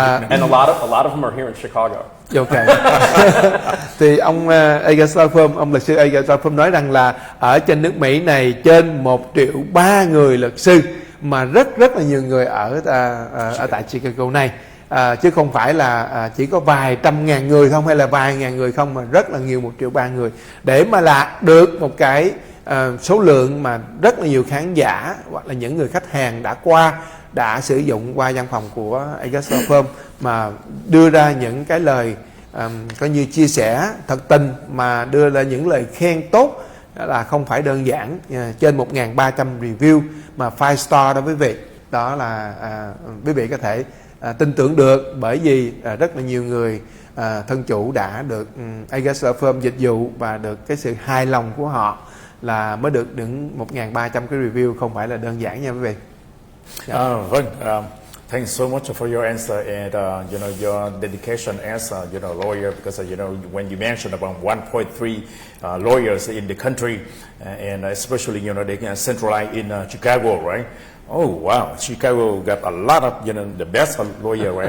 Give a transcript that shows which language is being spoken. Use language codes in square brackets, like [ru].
[en] And a lot of them are here in Chicago. Okay. [vi] Thì ông Law Firm, ông luật sư Law Firm nói rằng là ở trên nước Mỹ này trên 1.3 triệu người luật sư, mà rất là nhiều người ở tại Chicago này, chứ không phải là chỉ có vài trăm ngàn người không hay là vài ngàn người không, mà rất là nhiều, 1.3 triệu người, để mà đạt được một cái số lượng mà rất là nhiều khán giả hoặc là những người khách hàng đã sử dụng qua văn phòng của Law Firm mà đưa ra những cái lời coi như chia sẻ thật tình, mà đưa ra những lời khen tốt là không phải đơn giản. Trên 1.300 review mà 5-star đó quý vị, đó là quý vị có thể tin tưởng được, bởi vì rất là nhiều người thân chủ đã được Law Firm dịch vụ và được cái sự hài lòng của họ là mới được đến 1.300 cái review, không phải là đơn giản nha quý vị. Vâng, [en] Thanks so much for your answer and your dedication as a lawyer, because when you mentioned about 1.3 lawyers in the country, and especially they can centralize in Chicago, right? Oh wow, Chicago got a lot of the best lawyer, right?